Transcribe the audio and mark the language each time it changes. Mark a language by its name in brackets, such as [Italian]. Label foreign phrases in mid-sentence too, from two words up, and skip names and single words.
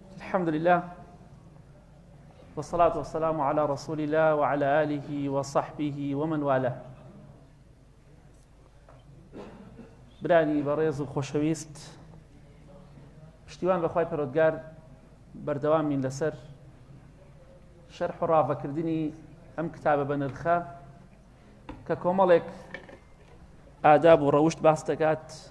[Arabic] الحمد لله والصلاة والسلام على رسول الله وعلى آله وصحبه ومن والاه. [Central Kurdish] برانی بەڕێز و خۆشەویست، پشتیوان بەخوای پەروەردگار بەردەوامین لەسەر شەرح و ڕاوەکردنی ئەم کتابە بە نرخە کە کۆمەڵێک ئاداب و ڕەوشت باس دەکات.